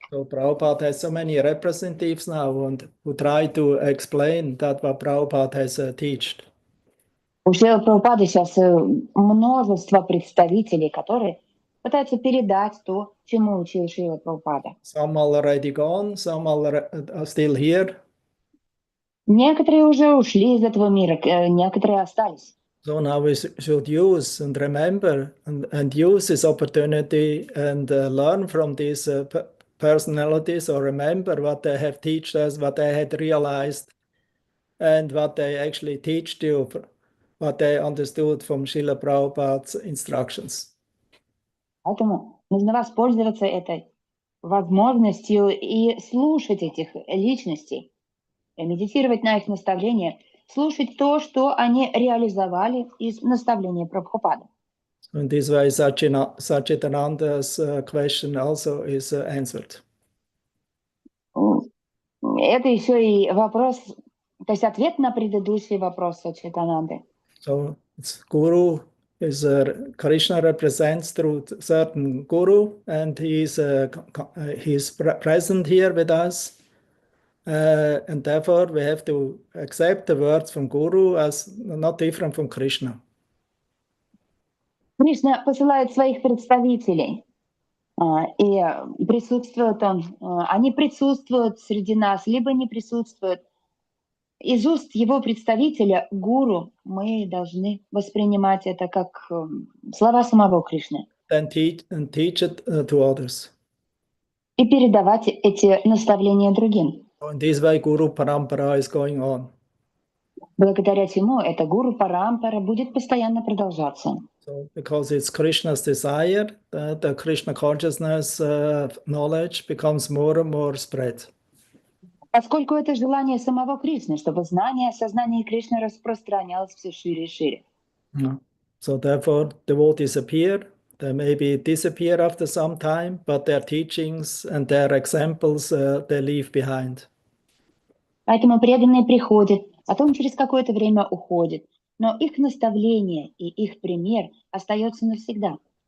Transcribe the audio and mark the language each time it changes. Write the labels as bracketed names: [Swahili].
[English] So Prabhupada has so many representatives now who try to explain that what Prabhupada has taught. [Russian] У Шрилы Прабхупады сейчас множество представителей, которые пытаются передать то, чему учил Шрила Прабхупада. [English] Some already gone, some are still here. [Russian] Некоторые уже ушли из этого мира, некоторые остались. [English] So now we should use and remember and use this opportunity and learn from these personalities, or remember what they have taught us, what they had realized, and what they actually teach you, what they understood from Srila Prabhupada's instructions. [Russian] Поэтому нужно воспользоваться этой возможностью и слушать этих личностей, медитировать на их наставления, слушать то, что они реализовали из наставления Прабхупады. [English] In this way, Satchitananda's question also is answered. [Russian] Это еще и вопрос, то есть ответ на предыдущий вопрос Саччитананды. [English] So Guru is Krishna represents through certain Guru, and he's present here with us. And therefore, we have to accept the words from Guru as not different from Krishna. [Russian] Кришна посылает своих представителей, и присутствуют они присутствуют среди нас, либо не присутствуют. Из уст его представителя, Гуру, мы должны воспринимать это как слова самого Кришны. [English] Then teach it to others. [Russian] И передавать эти наставления другим. [English] In this way, Guru Parampara is going on. [Russian] Благодаря чему эта Гуру Парампара будет постоянно продолжаться. [English] So, because it's Krishna's desire, the Krishna consciousness knowledge becomes more and more spread. [Russian] Поскольку это желание самого Кришны, чтобы знание о сознании Кришны распространялось все шире и шире. [English] So therefore, devotees appear. They maybe disappear after some time, but their teachings and their examples they leave behind. [Russian] Поэтому преданные приходят, потом через какое-то время уходят, но их наставление и их пример остается навсегда.